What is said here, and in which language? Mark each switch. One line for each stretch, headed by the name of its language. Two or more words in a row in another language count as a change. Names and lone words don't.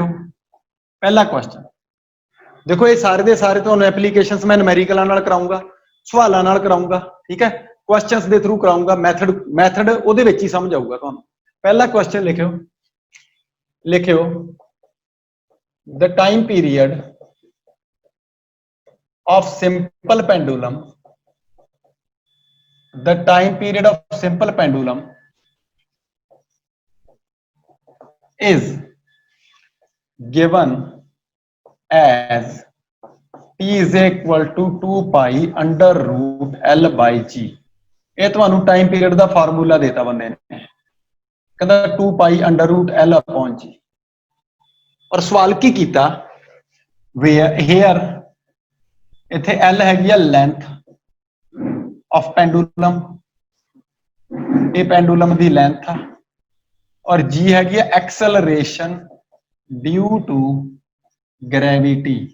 Punjabi: ਪਹਿਲਾ ਕੁਐਸਚਨ ਦੇਖੋ, ਇਹ ਸਾਰੇ ਦੇ ਸਾਰੇ ਤੁਹਾਨੂੰ ਐਪਲੀਕੇਸ਼ਨਸ ਮੈਂ ਨੂਮੈਰੀਕਲਾਂ ਨਾਲ ਕਰਾਉਂਗਾ, ਸਵਾਲਾਂ ਨਾਲ ਕਰਾਉਂਗਾ। ਠੀਕ ਹੈ। ਕੁਐਸਚਨਸ ਦੇ ਥਰੂ ਕਰਾਉਂਗਾ। ਮੈਥਡ ਉਹਦੇ ਵਿੱਚ ਹੀ ਸਮਝ ਆਊਗਾ ਤੁਹਾਨੂੰ। ਪਹਿਲਾ ਕੁਐਸਚਨ ਲਿਖਿਓ
English: the time period of simple pendulum, the time period of simple pendulum is given as t is equal to 2 pi under root L by G।
Punjabi: ਇਹ ਤੁਹਾਨੂੰ
English: time period
Punjabi: ਦਾ ਫਾਰਮੂਲਾ ਦੇਤਾ ਬੰਦੇ ਨੇ, ਕਹਿੰਦਾ
English: 2 pi under root L upon G।
Punjabi: ਔਰ ਸਵਾਲ ਕੀ ਕੀਤਾ, here ਇੱਥੇ L ਹੈਗੀ ਆ
English: length of pendulum,
Punjabi: ਇਹ ਪੈਂਡੂਲਮ ਦੀ ਲੈਂਥ ਆ। ਔਰ G ਹੈਗੀ ਆ
English: acceleration due to gravity.